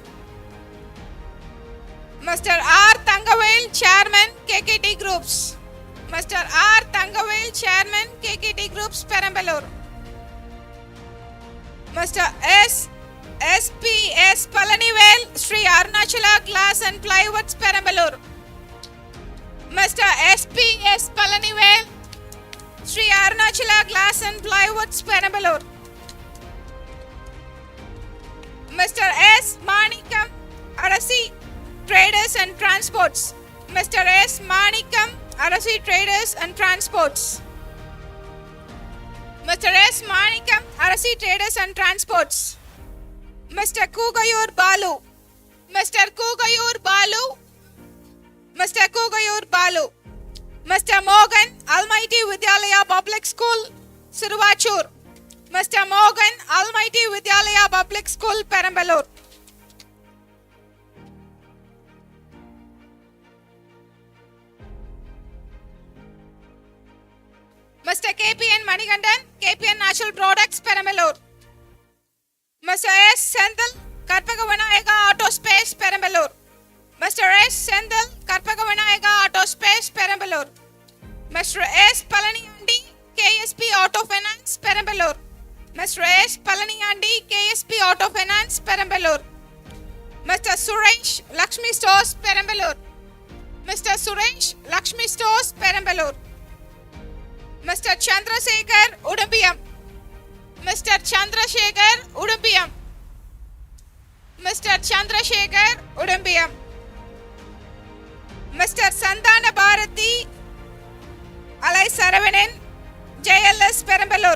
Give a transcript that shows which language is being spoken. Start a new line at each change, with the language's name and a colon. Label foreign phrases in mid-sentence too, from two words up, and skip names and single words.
English: Mr. R. Thangavel, Chairman, KKT Groups. Mr. R. Thangavel, Chairman, KKT Groups, Perambalur. Mr. S. SP. S. Palanivel, Sri Arunachala Glass and Plywoods, Perambalur. Mr. SP. S. Palanivel, Sri Arunachala Glass and Plywoods, Perambalur. Mr. S. Manikam, Arasi Traders and Transports. Mr. S. Manikam, Arasi Traders and Transports. Mr. S. Manikam, Arasi Traders and Transports. Mr. Kugayur Balu. Mr. Kugayur Balu. Mr. Kugayur Balu. Mr. Morgan, Almighty Vidyalaya Public School, Siruvachur. Mr. Morgan, Almighty Vidyalaya Public School, Perambalur. Mr. KPN Manigandan, KPN Natural Products, Perambalur. Mr. S. Sendal, Karpaga Vinayaka Auto Space, Perambalur. Mr. S. Sendal, Karpaga Vinayaka Auto Space, Perambalur. Mr. S. Palaniyandi, KSP Auto Finance, Perambalur. Mr. S. Palaniyandi, KSP Auto Finance, Perambalur. Mr. Suresh, Lakshmi Stores, Perambalur. Mr. Suresh, Lakshmi Stores, Perambalur. Mr. Chandrasekhar, Udumbiyam. Mr. Chandrasekhar, Udumbiyam. Mr. Chandrasekhar, Udumbiyam. Mr. Sandana Bharati, Alai Saravanan, JLS, Perambalur.